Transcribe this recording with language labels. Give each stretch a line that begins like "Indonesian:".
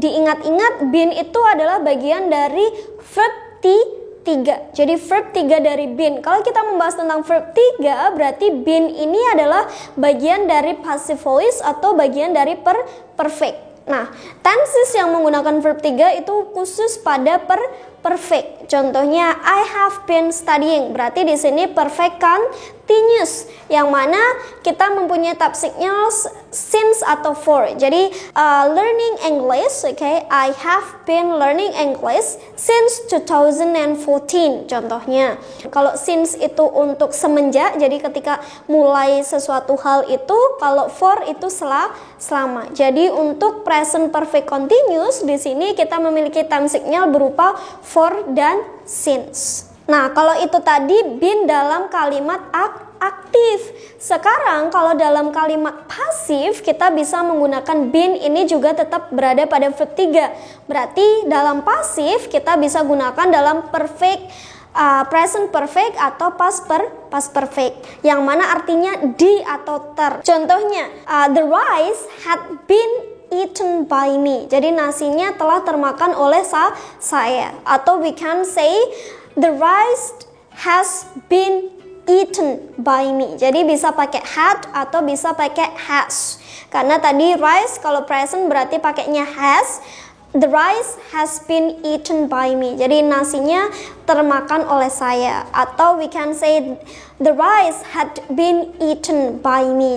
Indonesian: Diingat-ingat, been itu adalah bagian dari verb 3. Jadi verb 3 dari been. Kalau kita membahas tentang verb 3, berarti been ini adalah bagian dari passive voice atau bagian dari perfect. Nah, tenses yang menggunakan verb 3 itu khusus pada perfect. Contohnya,
English: I have been studying.
Indonesian: Berarti di sini perfect continuous, yang mana kita mempunyai type signal since atau for. Jadi
English: learning English, I have been learning English since 2014.
Indonesian: Contohnya, kalau since itu untuk semenjak, jadi ketika mulai sesuatu hal itu. Kalau for itu selama. Jadi untuk present perfect continuous di sini kita memiliki time signal berupa for dan since. Nah, kalau itu tadi been dalam kalimat aktif. Sekarang kalau dalam kalimat pasif kita bisa menggunakan been, ini juga tetap berada pada verb 3. Berarti dalam pasif kita bisa gunakan dalam perfect, present perfect atau past perfect, yang mana artinya di atau ter. Contohnya,
English: the rice had been eaten by me.
Indonesian: Jadi nasinya telah termakan oleh saya. Atau
English: we can say the rice has been eaten by me.
Indonesian: Jadi bisa pakai had atau bisa pakai has. Karena tadi rice kalau present berarti pakainya has.
English: The rice has been eaten by me.
Indonesian: Jadi nasinya termakan oleh saya. Atau
English: we can say the rice had been eaten by me.